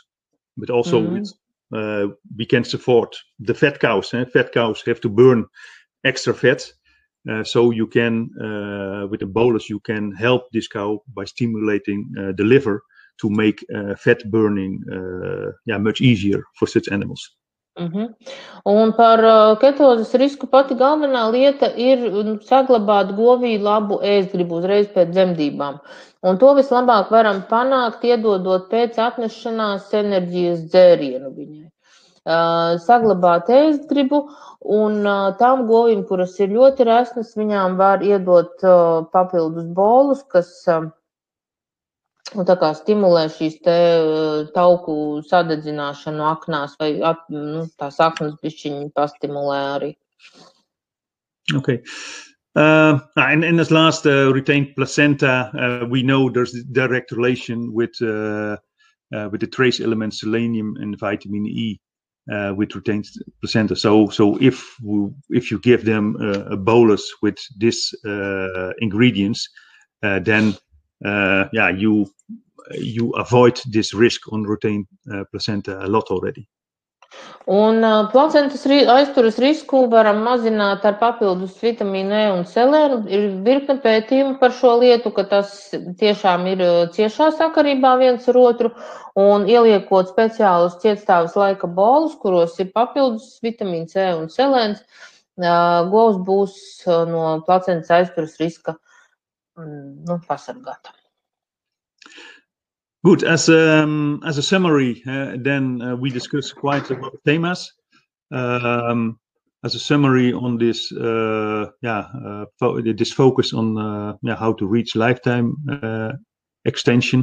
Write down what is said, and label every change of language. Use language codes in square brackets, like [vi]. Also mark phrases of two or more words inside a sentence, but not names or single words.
[en] But also we can support the fat cows. Fat cows have to burn extra fat, so you can with a bolus you can help this cow by stimulating the liver to make fat burning much easier for such animals. [lv] Un par ketozes risku pati galvenā lieta ir saglabāt govī labu ēstgribu uzreiz pēc dzemdībām. Un to vislabāk varam panākt, iedodot pēc atnešanās enerģijas dzērienu viņai. Saglabāt ēstgribu, un tām govīm, kuras ir ļoti resnas, viņām var iedot papildus bolus, kas tā kā stimulē šīs te tauku sadedzināšanu aknās, vai tās aknas bišķiņi pastimulē arī. [en] Okay. And as last, retained placenta, we know there's a direct relation with the trace elements selenium and vitamin E with retained placenta. So if you give them a bolus with these ingredients, then you avoid this risk on retained placenta a lot already. [lv] Un placentas aizturas risku varam mazināt ar papildus vitamīnu E un selēnu. Ir virkne pētījumu par šo lietu, ka tas tiešām ir ciešā sakarībā viens ar otru, un ieliekot speciālus cietstāves laika bolus, kuros ir papildus vitamīns E un selēns, govs būs no placentas aizturas riska pasargāta. [en] Good. As a summary, then we discussed quite a lot of themes. As a summary on this, this focus on how to reach lifetime extension.